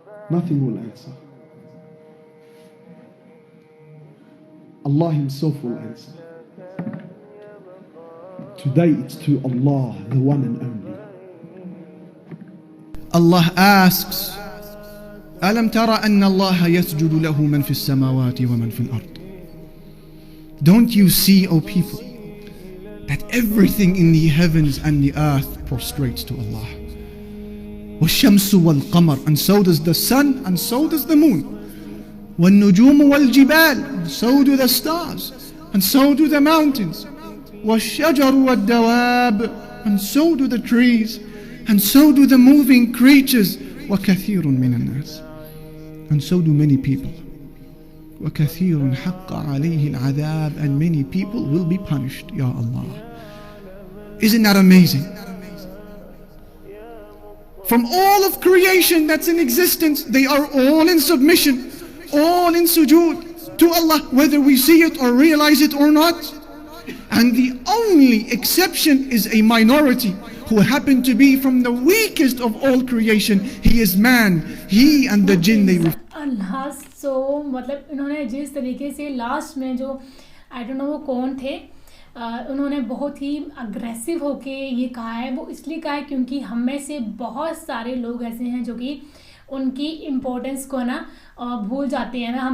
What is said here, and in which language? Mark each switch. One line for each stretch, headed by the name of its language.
English: Nothing will answer. Allah Himself will answer. Today it's to Allah, the one and only. Allah asks,
Arabic: ألم ترى أن الله يسجد له من في السماوات ومن في الأرض?
English: Don't you see, O people, that everything in the heavens and the earth prostrates to Allah?
Arabic: والشمس والقمر,
English: and so does the sun, and so does the moon.
Arabic: والنجوم والجبال,
English: and so do the stars, and so do the mountains.
Arabic: والشجر والدواب,
English: and so do the trees, and so do the moving creatures.
Arabic: وكثير من الناس,
English: and so do many people.
Arabic: وكثير حق عليه العذاب,
English: and many people will be punished. Ya Allah. Isn't that amazing? From all of creation that's in existence, they are all in submission, all in sujood to Allah, whether we see it or realize it or not. And the only exception is a minority who happen to be from the weakest of all creation. He is man, he and the jinn they
Hindi: last so मतलब इन्होंने जिस तरीके से last में जो
English: I don't know
Hindi: वो कौन थे, उन्होंने बहुत ही अग्रेसिव होके ये कहा है। वो इसलिए कहा है क्योंकि हम में से बहुत सारे लोग ऐसे हैं जो कि उनकी इम्पोर्टेंस को ना भूल जाते हैं ना।